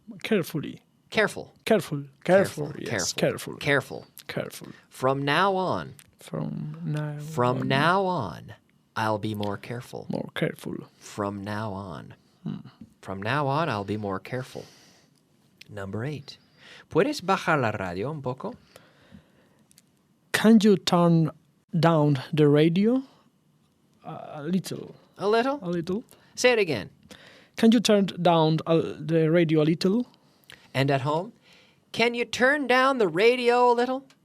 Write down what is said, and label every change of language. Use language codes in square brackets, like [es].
[en] Carefully. Careful. Careful. Yes. Careful. From now on. From now on, I'll be more careful. More careful. From now on. From now on, I'll be more careful. Number 8. [es] ¿Puedes bajar la radio un poco? [en] Can you turn down the radio a little? A little? A little. Say it again. Can you turn down the radio a little? And at home, can you turn down the radio a little?